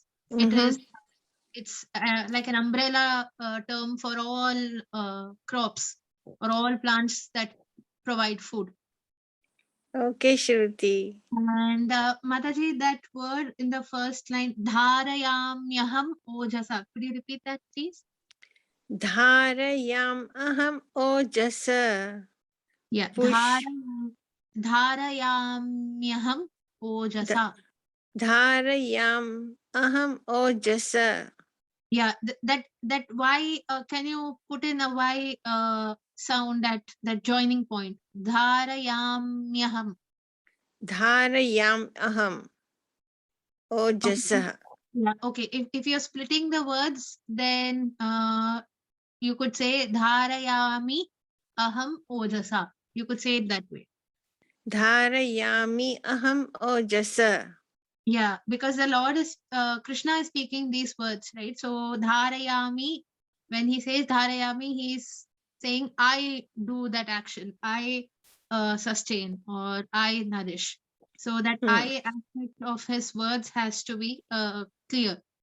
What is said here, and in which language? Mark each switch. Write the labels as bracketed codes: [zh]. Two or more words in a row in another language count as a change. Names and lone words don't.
[en] It's like an umbrella term for all crops or all plants that provide food. Okay, Shruti. And Mataji, that word in the first line, [sa] धारयाम्यहम् ओजसा. [en] Could you repeat that, please? [sa] धारयम् अहम् ओजसा. Yeah. धारयाम्यहम् ओजसा. धारयम् अहम् ओजसा. [en] Yeah. That why? Can you put in a why sound at that joining point? [sa] Dharayamyaham. धारयाम अहम् ओजसा. [en] Yeah, okay. If you're splitting the words, then you could say [sa] धारयामि अहम् ओजसा. [en] You could say it that way. [sa] धारयामि अहम् ओजसा. [en] Yeah, because the Lord is Krishna is speaking these words, right? So dharayami, when he says dharayami, he's saying I do that action, I sustain or I nourish. So that I aspect of his words has to be clear.